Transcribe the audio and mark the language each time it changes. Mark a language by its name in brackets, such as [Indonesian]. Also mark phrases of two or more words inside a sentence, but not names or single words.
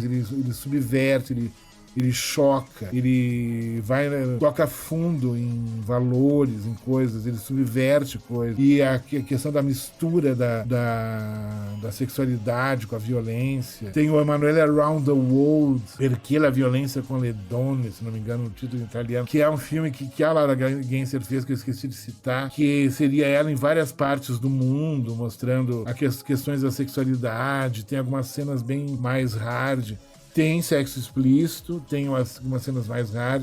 [Portuguese] Ele subverte, ele choca, ele toca fundo em valores, em coisas, ele subverte coisas. E a questão da mistura da sexualidade com a violência. Tem o Emanuele Around the World, [Italian] Perché la violenza con le donne, [Portuguese] se não me engano, o título em italiano, que é um filme que a Laura Genser fez, que eu esqueci de citar, que seria ela em várias partes do mundo, mostrando as questões da sexualidade. Tem algumas cenas bem mais hard. Tem sexo explícito, tem umas cenas mais hard.